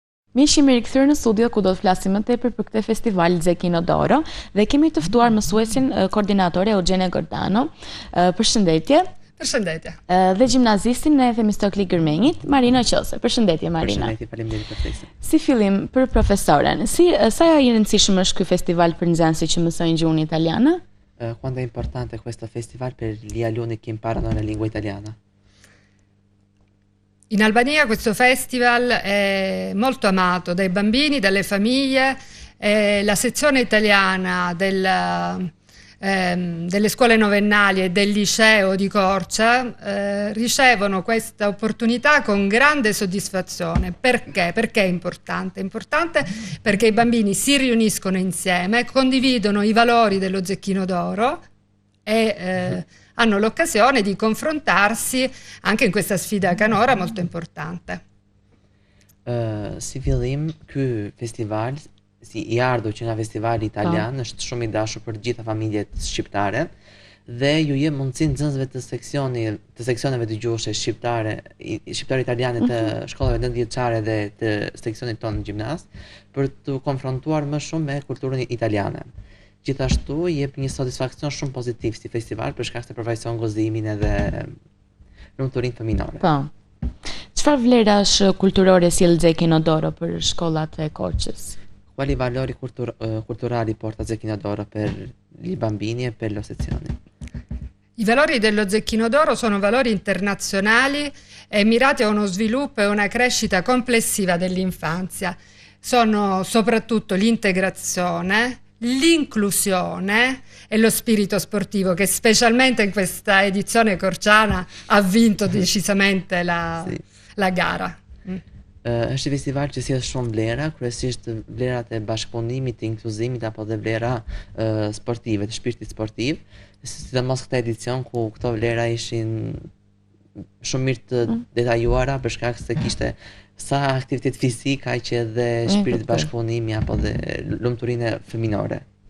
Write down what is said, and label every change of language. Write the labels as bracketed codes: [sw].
[sq] Miq, jemi rikthyer në studio ku do të flasim më tepër për këtë festival Xekino Doro dhe kemi të ftuar mësuesin koordinatore Eugenia Gordano. Përshëndetje. Përshëndetje. Dhe gjimnazistin e Temistokli Armenit, Marina Qose. Përshëndetje Marina. Përshëndetje, faleminderit për ftesën. Si fillim për profesoren, sa i rëndësishëm është ky festival për nxënësit që mësojnë gjuhën italiane? [it] Quanto è importante questo festival per gli alunni che imparano la lingua italiana? In Albania questo festival è molto amato dai bambini, dalle famiglie. La sezione italiana delle scuole novennali e del liceo di Corcia ricevono questa opportunità con grande soddisfazione. Perché? Perché è importante? È importante perché i bambini si riuniscono insieme, condividono i valori dello Zecchino d'Oro e hanno l'occasione di confrontarsi anche in questa sfida canora molto importante. [sq] Si fillim, ky festival, si i ardhur që nga festivali italian, është shumë i dashur për të gjitha familjet shqiptare dhe ju jep mundësinë nxënësve të seksioneve dëgjuese shqiptare italiane të shkollave nëntëvjeçare dhe të seksionit tonë gjimnaz për të konfrontuar më shumë me kulturën italiane. Gjithashtu jep një satisfaksion shumë pozitiv si festival për shkak se përfaqëson gëzimin edhe lumturinë fëminore. Po. Çfarë vlerash kulturore sjell Zecchino për shkollat e Korçës? [it] Quali valori culturali porta Zecchino d'Oro per i bambini e per le sezioni? I valori dello Zecchino d'Oro sono valori internazionali e mirati a uno sviluppo e una crescita complessiva dell'infanzia. Sono soprattutto l'integrazione, l'inclusione e lo spirito sportivo che specialmente in questa edizione corciana ha vinto decisamente la gara. [sq] Është një festival që sjell shumë vlera, kryesisht vlerat e bashkëpunimit, të inkluzimit apo dhe vlera sportive, të shpirtit sportiv, sidomos këtë edicion ku këto vlera ishin shumë mirë të detajuara për shkak se kishte sa aktivitet fizik, aq edhe shpirt bashkëpunimi apo dhe lumturinë fëminore.